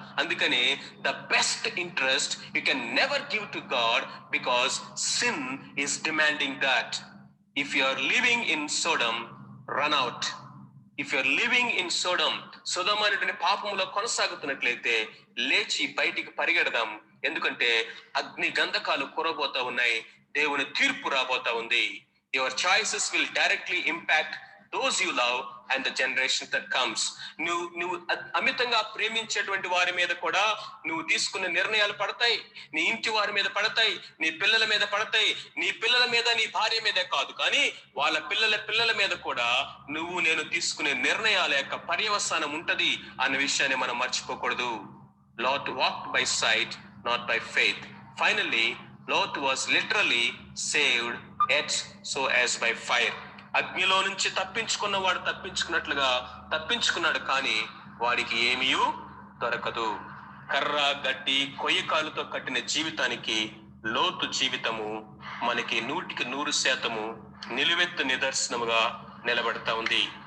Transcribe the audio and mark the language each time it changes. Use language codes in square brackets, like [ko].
[en] అందుకని the best interest you can never give to God, because sin is demanding that. If you are living in Sodom, run out. If you are living in Sodom, [te] సొదొమ అనేటువంటి పాపములో కొనసాగుతున్నట్లయితే లేచి బయటికి పరిగెడదాం. ఎందుకంటే అగ్ని గంధకాలు కురబోతా ఉన్నాయి, దేవుని తీర్పు రాబోతా ఉంది. [en] Your choices will directly impact those you love and the generation that comes. [te] నువ్వు అమితంగా ప్రేమించేటువంటి వారి మీద కూడా నువ్వు తీసుకున్న నిర్ణయాలు పడతాయి. నీ ఇంటి వారి మీద పడతాయి, నీ పిల్లల మీద పడతాయి. నీ పిల్లల మీద, నీ భార్య మీదే కాదు, కానీ వాళ్ళ పిల్లల మీద కూడా నేను తీసుకునే నిర్ణయాల యొక్క పర్యవసానం ఉంటది అన్న విషయాన్ని మనం మర్చిపోకూడదు. [en] Lot walked by sight, not by faith. Finally, Lot was literally saved yet so as by fire. [te] అగ్నిలో నుంచి తప్పించుకున్నవాడు తప్పించుకున్నాడు, కానీ వాడికి ఏమీ దొరకదు. కర్ర, గడ్డి, కొయ్యకాలుతో కట్టిన జీవితానికి లోతు జీవితము మనకి 100% నిలువెత్తు నిదర్శనముగా నిలబడతా ఉంది.